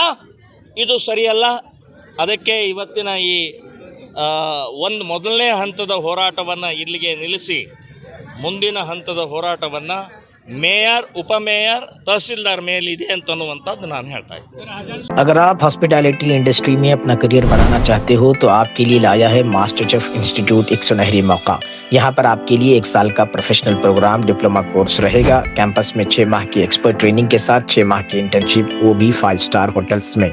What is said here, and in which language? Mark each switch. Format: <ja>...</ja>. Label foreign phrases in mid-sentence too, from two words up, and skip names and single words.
<kn>ಇದು ಸರಿಯಲ್ಲ. ಅದಕ್ಕೆ ಇವತ್ತಿನ ಈ ಒಂದು ಮೊದಲನೇ ಹಂತದ ಹೋರಾಟವನ್ನು ಇಲ್ಲಿಗೆ ನಿಲ್ಲಿಸಿ ಮುಂದಿನ ಹಂತದ ಹೋರಾಟವನ್ನು ಮೇಯರ್, ಉಪಮೇಯರ್, तहसीलदार ಮೇಲಿದೆ ಅಂತನ್ನುವಂಥದ್ದು ನಾನು ಹೇಳ್ತಾ ಇದ್ದೀನಿ.</kn> <hi>अगर आप</hi> <en>hospitality industry</en> <hi>में अपना करियर बनाना चाहते हो तो आपके लिए लाया है मास्टर शेफ इंस्टीट्यूट एक सुनहरी मौका। यहाँ पर आपके लिए 1 साल का</hi> <en>professional program diploma course</en> <hi>रहेगा। कैंपस में 6 माह की</hi> <en>expert training</en> <hi>के साथ 6 माह की इंटर्नशिप, वो भी 5</hi> <en>star hotels</en> <hi>में।</hi>